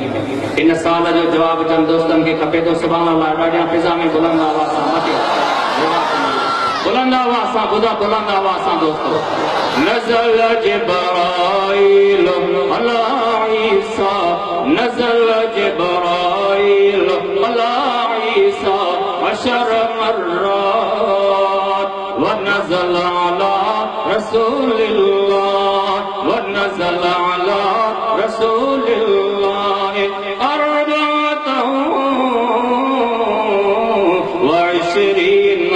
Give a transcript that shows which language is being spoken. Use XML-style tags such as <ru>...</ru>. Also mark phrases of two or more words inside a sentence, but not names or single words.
<sd>इन साल जो जवाब जन दोस्तनि खे खपे थो।</sd> <ar>سبحان الله,</ar> <sd>ॾाढियां फिज़ा में बुलंद आवाज़ सां मथे बुलंद आवाज़ सां ॿुधा, बुलंद आवाज़ सां दोस्तो।</sd> <ar>نزل جبريل على عيسى، نزل جبريل على عيسى عشر مرات ونزل على رسول الله ونزل على رسول الله 24</ar>